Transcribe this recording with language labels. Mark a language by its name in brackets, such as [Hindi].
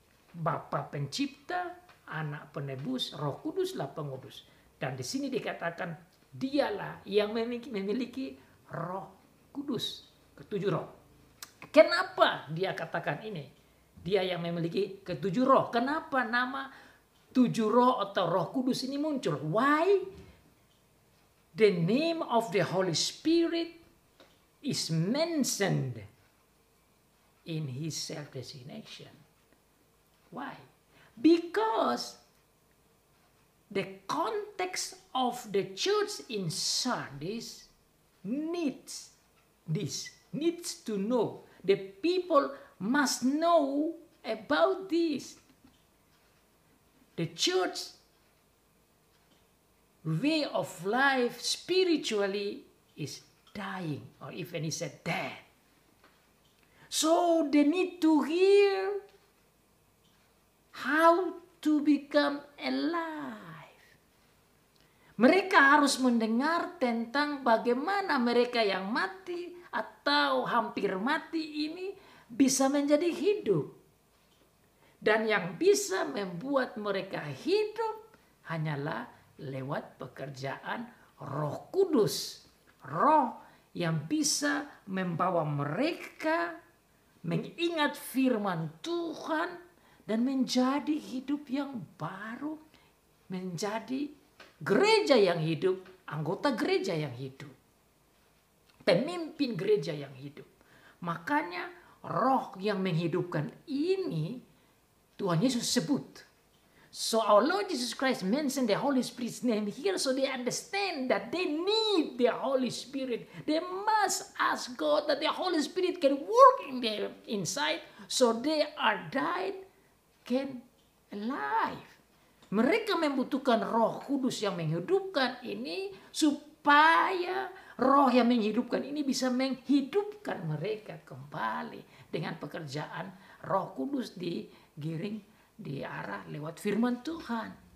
[Indonesian] Bapa pencipta, Anak penebus, Roh Kuduslah pengudus. Dan di sini dikatakan dialah yang memiliki Roh Kudus, ketujuh roh. Kenapa dia katakan ini? Dia yang memiliki ketujuh roh. Kenapa nama 7 roh atau Roh Kudus ini muncul? [English] Why the name of the Holy Spirit is mentioned in his self-designation? Why? Because the context of the church in Sardis needs this, needs to know. The people must know about this. The church way of life spiritually is dying, or even he said dead. So they need to hear how to become alive. [Indonesian] Mereka harus mendengar tentang bagaimana mereka yang mati atau hampir mati ini bisa menjadi hidup. Dan yang bisa membuat mereka hidup hanyalah lewat pekerjaan Roh Kudus. Roh yang bisa membawa mereka mengingat firman Tuhan dan menjadi hidup yang baru. Menjadi gereja yang hidup, anggota gereja yang hidup. Pemimpin gereja yang hidup. Makanya roh yang menghidupkan ini Tuhan Yesus sebut. [English] So our Lord Jesus Christ mentioned the Holy Spirit's name here, so they understand that they need the Holy Spirit. They must ask God that the Holy Spirit can work in their inside, so they are died, can alive. [Indonesian] Mereka membutuhkan Roh Kudus yang menghidupkan ini supaya roh yang menghidupkan ini bisa menghidupkan mereka kembali dengan pekerjaan Roh Kudus digiring di arah lewat firman Tuhan.